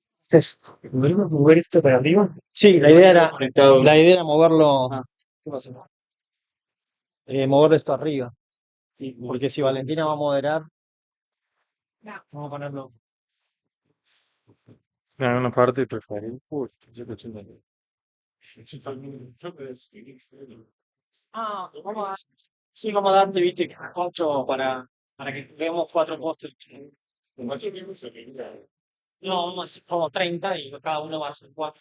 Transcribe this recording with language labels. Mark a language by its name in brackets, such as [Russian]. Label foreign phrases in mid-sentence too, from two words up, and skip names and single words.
[Spanish] ¿Mover esto para arriba? Sí, la idea era moverlo, moverlo esto arriba. Porque si Valentina va a moderar, vamos a ponerlo. [Italian] È una parte per fare il post. [Spanish] Sí, vamos a darte, viste, ocho para que veamos cuatro postes. No, vamos a hacer como 30 y cada uno va a hacer cuatro.